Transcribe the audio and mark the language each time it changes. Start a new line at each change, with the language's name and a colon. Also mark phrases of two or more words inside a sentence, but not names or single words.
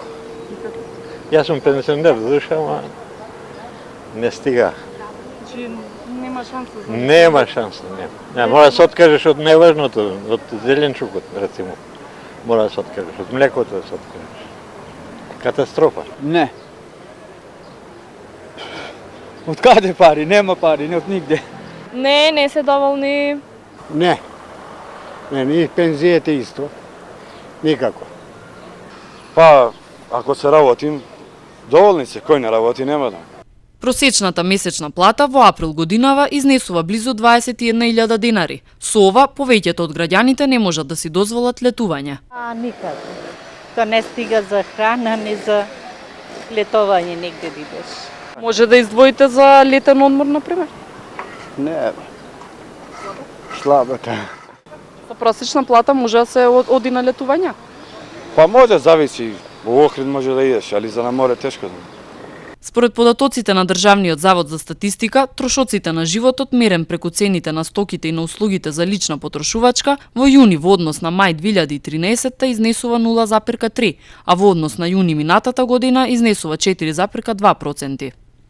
Macedonian: Јас сум пенсионер, душа, ама не стига. Значи нема шанса за... Нема шанса, не. Мора да се откажеш од неважното, од зеленчукот, рецимо. Мора да се откажеш, од млекото да се откажеш. Катастрофа. Не. Од каде пари? Нема пари, не од нигде. Не се доволни. Не. Не, ни пензиите исто. Nikako. Па, ако се работим, доволни се, кој не работи, нема да. Просечната месечна плата во април годинава изнесува близу 21.000 денари. Со ова, повеќето од граѓаните не можат да си дозволат летување. Никако. Тоа не стига за храна, ни за летовање негде да идеш. Може да издвоите за летен одмор, например? Не. Слабо та. Со просечна плата може да се оди на летување. Па може, зависи. Во Охрид може да идеш, али за на море тешко да. Според податоците на Државниот завод за статистика, трошоците на животот мерен преку цените на стоките и на услугите за лична потрошувачка во јуни во однос на мај 2013 изнесува 0,3, а во однос на јуни минатата година изнесува 4,2%.